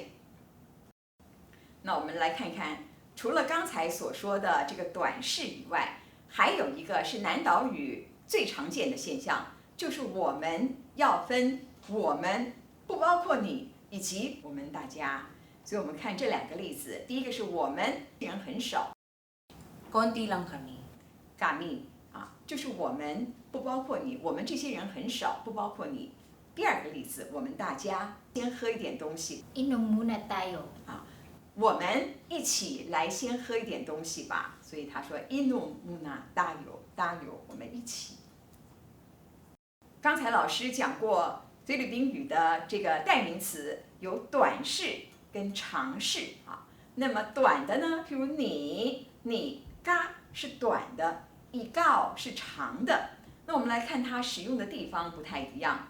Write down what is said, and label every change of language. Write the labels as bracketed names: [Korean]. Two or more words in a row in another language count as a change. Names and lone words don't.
[Chinese] 那我们来看看，除了刚才所说的这个短式以外，还有一个是南岛语最常见的现象，就是我们要分我们，不包括你以及我们大家。所以我们看这两个例子，第一个是我们人很少 [Filipino] Konti lang kami. [Chinese] kami 就是我们不包括你，我们这些人很少，不包括你。第二个例子，我们大家先喝一点东西 [Filipino] Inom muna tayo. [Chinese] 我们一起来先喝一点东西吧。所以他说 [Filipino] inom muna tayo， [Chinese] 我们一起。刚才老师讲过菲律宾语的这个代名词有短式跟长式那么短的呢，譬如你嘎是短的，ikaw是长的那我们来看它使用的地方不太一样。